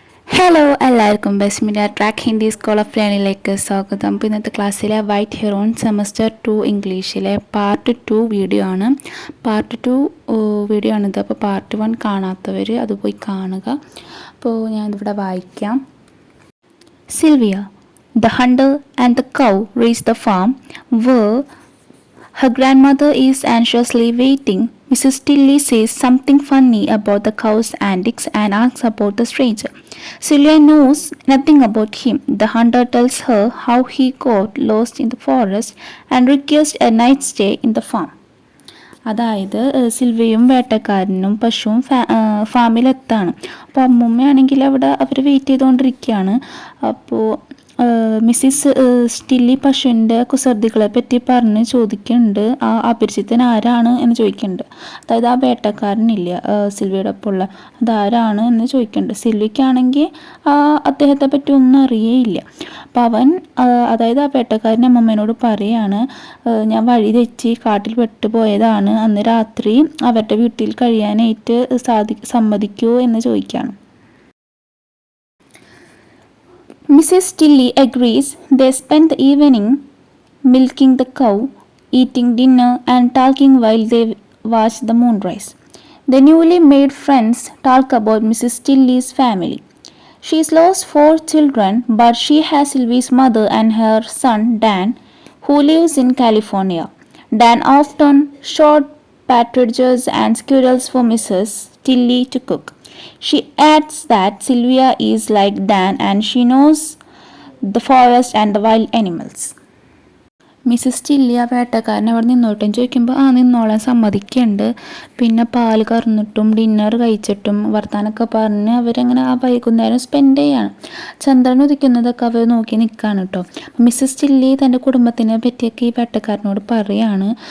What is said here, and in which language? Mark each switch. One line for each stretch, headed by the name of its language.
Malayalam: Hello എല്ലാവർക്കും best media track Hindi school of ലേണിംഗിലേക്ക് സ്വാഗതം. അപ്പോൾ ഇന്നത്തെ ക്ലാസ്സിലെ വൈറ്റ് ഹെറോൺ സെമസ്റ്റർ 2 ഇംഗ്ലീഷിലെ പാർട്ട് 2 വീഡിയോ ആണ്. പാർട്ട് 2 വീഡിയോ ആണിത്. അപ്പോൾ പാർട്ട് 1 കാണാത്തവർ അത് പോയി കാണുക. അപ്പോൾ ഞാനിവിടെ വായിക്കാം.
English: Sylvia, the hunter and the cow reach the farm where her grandmother is anxiously waiting. Mrs. Tilly says something funny about the cow's antics and asks about the stranger. Sylvia knows nothing about him. The hunter tells her how he got lost in the forest and requests a night stay in the farm.
Malayalam: അതായത് സിൽവിയും വേട്ടക്കാരനും പശുവും ഫാമിലെത്താണ്. അപ്പോൾ അമ്മൂമ്മയാണെങ്കിൽ അവിടെ അവർ wait ചെയ്തുകൊണ്ടിരിക്കുകയാണ്. അപ്പോൾ Mrs Stilly പശുവിൻ്റെ കുസൃതികളെ പറ്റി പറഞ്ഞ് ചോദിക്കുന്നുണ്ട്. ആ അപരിചിതൻ ആരാണ് എന്ന് ചോദിക്കുന്നുണ്ട്. അതായത് ആ വേട്ടക്കാരനില്ല സിൽവിയുടെ ഒപ്പമുള്ള അതാരാണ് എന്ന് ചോദിക്കുന്നുണ്ട്. സിൽവിക്കാണെങ്കിൽ അദ്ദേഹത്തെ പറ്റി ഒന്നും അറിയേയില്ല. അപ്പം അവൻ അതായത് ആ വേട്ടക്കാരൻ അമ്മമ്മേനോട് പറയാണ്, ഞാൻ വഴി തെറ്റി കാട്ടിൽ പെട്ടുപോയതാണ്, അന്ന് രാത്രി അവരുടെ വീട്ടിൽ കഴിയാനായിട്ട് സമ്മതിക്കുമോ എന്ന് ചോദിക്കുകയാണ്.
English: Mrs. Tilly agrees. They spend the evening milking the cow, eating dinner and talking while they watch the moonrise. The newly made friends talk about Mrs. Tilly's family. She's lost 4 children, but she has Sylvie's mother and her son Dan, who lives in California. Dan often shot partridges and squirrels for Mrs. Tilly to cook. She adds that Sylvia is like Dan and she knows the forest and the wild animals.
Malayalam: Mrs Tilly ആ വേട്ടക്കാരൻ അവിടെ നിന്നോട്ടും ചോദിക്കുമ്പോൾ നിന്നോളാൻ സമ്മതിക്കുന്നുണ്ട്. പിന്നെ പാല് കറന്നിട്ടും dinner കഴിച്ചിട്ടും വർത്താനൊക്കെ പറഞ്ഞ് അവരങ്ങനെ ആ വൈകുന്നേരം സ്പെൻഡ് ചെയ്യാണ്. ചന്ദ്രൻ ഉദിക്കുന്നതൊക്കെ അവർ നോക്കി നിൽക്കുകയാണ് കേട്ടോ. മിസ്സസ് ടില്ലി തൻ്റെ കുടുംബത്തിനെ പറ്റിയൊക്കെ ഈ വേട്ടക്കാരനോട് പറയാണ്.